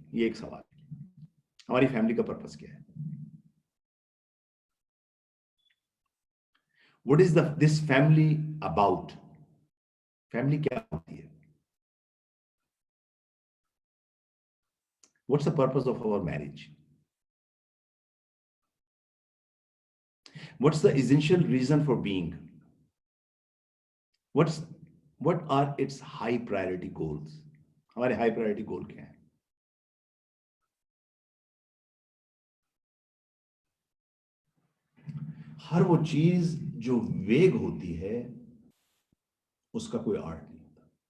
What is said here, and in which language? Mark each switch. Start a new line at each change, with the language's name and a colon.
Urdu: یہ ایک سوال, ہماری فیملی کا پرپس کیا ہے؟
English: What is this family about?
Urdu: Family کیا ہوتی ہے؟
English: What's the purpose of our marriage? What's the essential reason for being? What are its high priority goals?
Urdu: ہمارے high priority goal کیا ہیں؟ ہر وہ چیز جو ویگ ہوتی ہے اس کا کوئی آرٹ نہیں ہوتا.